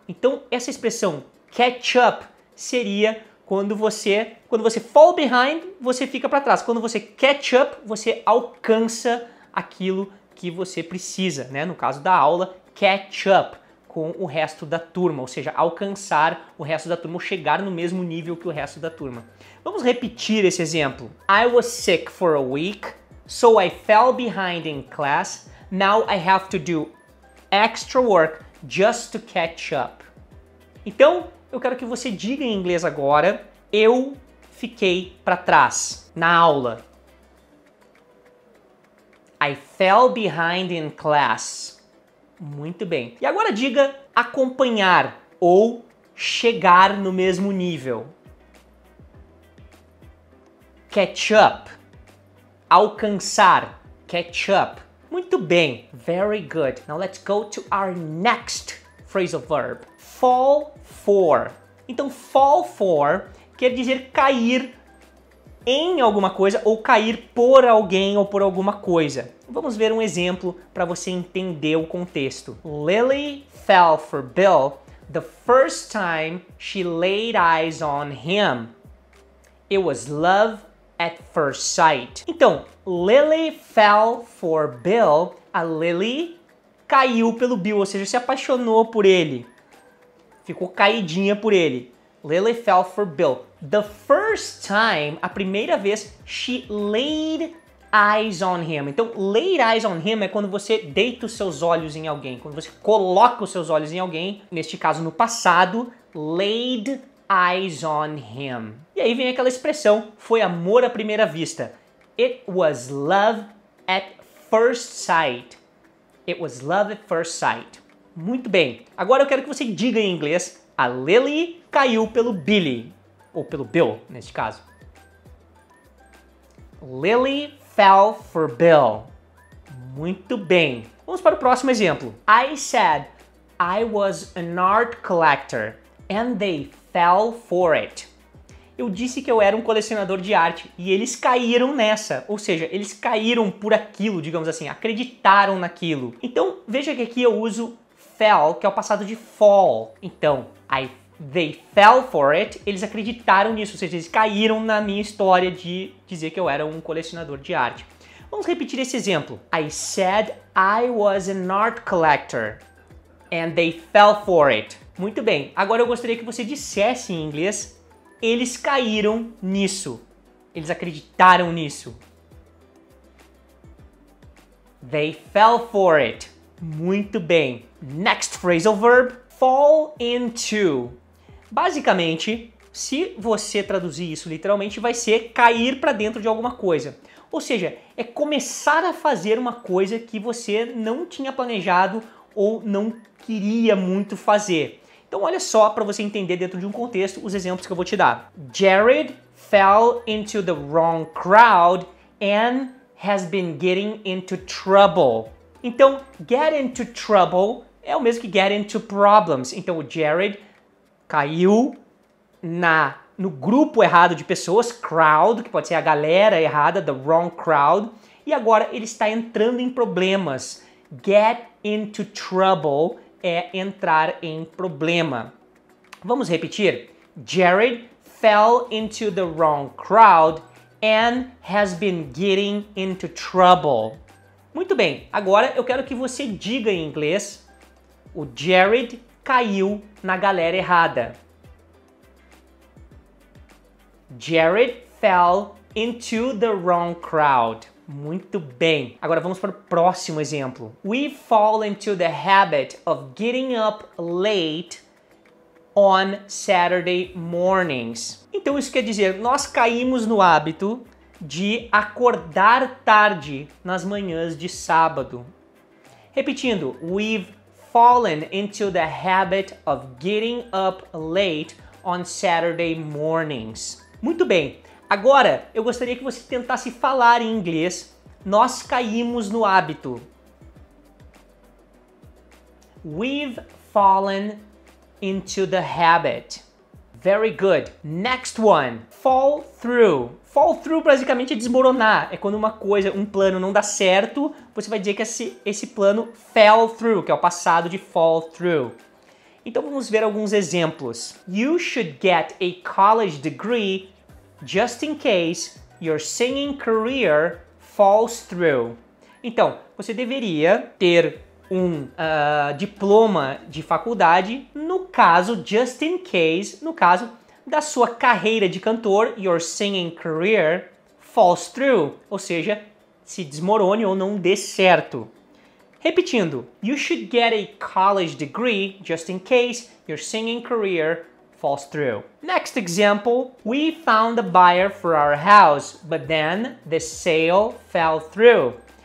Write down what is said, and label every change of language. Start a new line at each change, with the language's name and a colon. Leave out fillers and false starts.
Portuguese: Então, essa expressão
English: catch up
Portuguese: seria quando você
English: fall behind,
Portuguese: você fica para trás. Quando você
English: catch up,
Portuguese: você alcança aquilo que você precisa, né? No caso da aula,
English: catch up
Portuguese: com o resto da turma, ou seja, alcançar o resto da turma ou chegar no mesmo nível que o resto da turma. Vamos repetir esse exemplo.
English: I was sick for a week, so I fell behind in class. Now I have to do extra work just to catch up.
Portuguese: Então, eu quero que você diga em inglês agora, eu fiquei para trás na aula.
English: I fell behind in class.
Portuguese: Muito bem. E agora diga acompanhar ou chegar no mesmo nível.
English: Catch up.
Portuguese: Alcançar.
English: Catch up.
Portuguese: Muito bem.
English: Very good. Now let's go to our next phrasal verb. Fall for.
Portuguese: Então,
English: fall for
Portuguese: quer dizer cair em alguma coisa ou cair por alguém ou por alguma coisa. Vamos ver um exemplo para você entender o contexto.
English: Lily fell for Bill the first time she laid eyes on him. It was love at first sight.
Portuguese: Então,
English: Lily fell for Bill.
Portuguese: A Lily caiu pelo Bill, ou seja, se apaixonou por ele. Ficou caidinha por ele.
English: Lily fell for Bill. The first time,
Portuguese: a primeira vez,
English: she laid eyes on him.
Portuguese: Então,
English: laid eyes on him
Portuguese: é quando você deita os seus olhos em alguém, quando você coloca os seus olhos em alguém, neste caso no passado, laid eyes on him. E aí vem aquela expressão, foi amor à primeira vista.
English: It was love at first sight. It was love at first sight.
Portuguese: Muito bem. Agora eu quero que você diga em inglês, a Lily caiu pelo Billy. Ou pelo Bill, neste caso.
English: Lily fell for Bill.
Portuguese: Muito bem. Vamos para o próximo exemplo.
English: I said I was an art collector and they fell for it.
Portuguese: Eu disse que eu era um colecionador de arte e eles caíram nessa. Ou seja, eles caíram por aquilo, digamos assim, acreditaram naquilo. Então, veja que aqui eu uso fell, que é o passado de fall. Então,
English: they fell for it,
Portuguese: eles acreditaram nisso, ou seja, eles caíram na minha história de dizer que eu era um colecionador de arte. Vamos repetir esse exemplo.
English: I said I was an art collector and they fell for it.
Portuguese: Muito bem, agora eu gostaria que você dissesse em inglês, eles caíram nisso, eles acreditaram nisso.
English: They fell for it.
Portuguese: Muito bem.
English: Next phrasal verb, fall into.
Portuguese: Basicamente, se você traduzir isso literalmente, vai ser cair para dentro de alguma coisa. Ou seja, é começar a fazer uma coisa que você não tinha planejado ou não queria muito fazer. Então olha só para você entender dentro de um contexto os exemplos que eu vou te dar.
English: Jared fell into the wrong crowd and has been getting into trouble.
Portuguese: Então,
English: get into trouble
Portuguese: é o mesmo que
English: get into problems.
Portuguese: Então, o Jared caiu no grupo errado de pessoas, crowd, que pode ser a galera errada,
English: the wrong crowd,
Portuguese: e agora ele está entrando em problemas.
English: Get into trouble
Portuguese: é entrar em problema. Vamos repetir?
English: Jared fell into the wrong crowd and has been getting into trouble.
Portuguese: Muito bem, agora eu quero que você diga em inglês, o Jared caiu na galera errada.
English: Jared fell into the wrong crowd.
Portuguese: Muito bem. Agora vamos para o próximo exemplo.
English: We fall into the habit of getting up late on Saturday mornings.
Portuguese: Então isso quer dizer, nós caímos no hábito de acordar tarde nas manhãs de sábado. Repetindo,
English: we've fallen into the habit of getting up late on Saturday mornings.
Portuguese: Muito bem. Agora, eu gostaria que você tentasse falar em inglês. Nós caímos no hábito.
English: We've fallen into the habit. Very good. Next one. Fall through.
Portuguese: Fall through basicamente é desmoronar. É quando uma coisa, um plano não dá certo, você vai dizer que esse plano
English: fell through,
Portuguese: que é o passado de fall through. Então vamos ver alguns exemplos.
English: You should get a college degree just in case your singing career falls through.
Portuguese: Então, você deveria ter um diploma de faculdade, no caso,
English: just in case,
Portuguese: no caso da sua carreira de cantor,
English: your singing career falls through,
Portuguese: ou seja, se desmorone ou não dê certo. Repetindo,
English: you should get a college degree just in case your singing career falls through. Next example, we found a buyer for our house, but then the sale fell through.